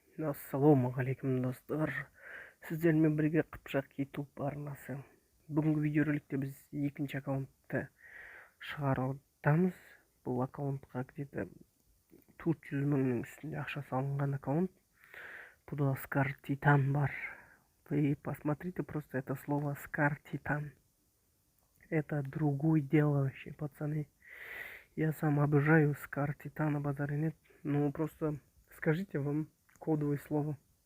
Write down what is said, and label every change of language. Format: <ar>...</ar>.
<kk>Ассалаумағалейкум достар. Сіздермен бірге Қыпшақ YouTube арнасы. Бүгінгі видеороликте біз екінші аккаунтты шығарудамыз. Бұл аккаунтқа</kk> <ru>где-то</ru> <kk>400 мыңның үстінде ақша салынған аккаунт. Бұда Скар Титан бар.</kk> <ru>Вы посмотрите просто это слово Скар Титан. Это другое дело вообще, пацаны. Я сам обожаю Скар Титана, базара нет. Ну просто скажите вам кодовое слово.</ru>